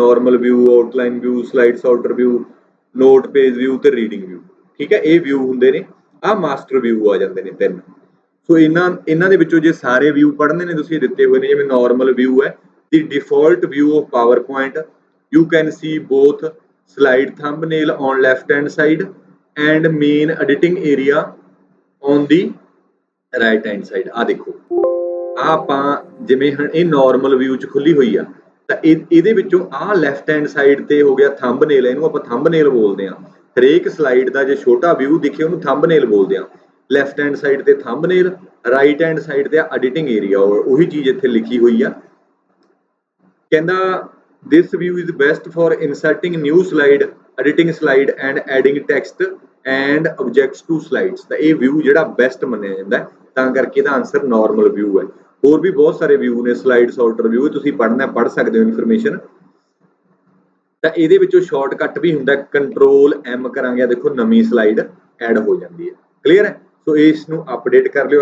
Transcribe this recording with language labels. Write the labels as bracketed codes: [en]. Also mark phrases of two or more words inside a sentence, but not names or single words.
[en] normal view, outline view, slide sorter view, note page view ਤੇ reading view. [pa] ਠੀਕ ਹੈ, ਇਹ ਵਿਊ ਹੁੰਦੇ ਨੇ। ਆਹ [en] master view [pa] ਆ ਜਾਂਦੇ ਨੇ 3। ਸੋ ਇਹਨਾਂ ਦੇ ਵਿੱਚੋਂ ਜੇ ਸਾਰੇ ਵਿਊ ਪੜ੍ਹਨੇ ਨੇ ਤੁਸੀਂ ਦਿੱਤੇ ਹੋਏ ਨੇ, ਜਿਵੇਂ ਨਾਰਮਲ ਵਿਊ ਹੈ, [en] the default view of PowerPoint, you can see both slide thumbnail on left hand side and main editing area on the right hand side। [pa] ਆ ਦੇਖੋ, ਆ ਆਪਾਂ ਜਿਵੇਂ ਇਹ [en] normal view [pa] ਚ ਖੁੱਲੀ ਹੋਈ ਆ, ਤਾਂ ਇਹਦੇ ਵਿੱਚੋਂ ਆਹ [en] left hand side [pa] ਤੇ ਹੋ ਗਿਆ ਥੰਬਨੇਲ, ਇਹਨੂੰ ਆਪਾਂ ਥੰਬਨੇਲ ਬੋਲਦੇ ਆ। ਹਰੇਕ ਸਲਾਈਡ ਦਾ ਜੇ ਛੋਟਾ ਵਿਊ ਦਿਖੇ ਉਹਨੂੰ ਥੰਬਨੇਲ ਬੋਲਦੇ ਆ। [en] left hand side [pa] ਤੇ [en] thumbnail, right hand side [pa] ਤੇ [en] editing area, [pa] ਉਹੀ ਚੀਜ਼ ਇੱਥੇ ਲਿਖੀ ਹੋਈ ਆ। [en] ਕਹਿੰਦਾ this view is best for inserting new slide, editing slide and adding text and objects to slides। [pa] ਤਾਂ ਇਹ ਵਿਊ ਜਿਹੜਾ ਬੈਸਟ ਮੰਨਿਆ ਜਾਂਦਾ, ਤਾਂ ਕਰਕੇ ਇਹਦਾ ਆਨਸਰ [en] normal view [pa] ਹੈ। ਹੋਰ ਵੀ ਬਹੁਤ ਸਾਰੇ ਵਿਊ ਨੇ, [en] slide sorter view, [pa] ਤੁਸੀਂ ਪੜ੍ਹਨਾ ਪੜ੍ਹ ਸਕਦੇ ਹੋ ਇਨਫੋਰਮੇਸ਼ਨ। ਤਾਂ ਇਹਦੇ ਵਿੱਚੋਂ ਸ਼ਾਰਟਕਟ ਵੀ ਹੁੰਦਾ, [en] control M [pa] ਕਰਾਂਗੇ, ਦੇਖੋ ਨਵੀਂ [en] slide add [pa] ਹੋ ਜਾਂਦੀ ਹੈ। ਕਲੀਅਰ ਹੈ? ਸੋ ਇਸ ਨੂੰ ਅਪਡੇਟ ਕਰ ਲਿਓ।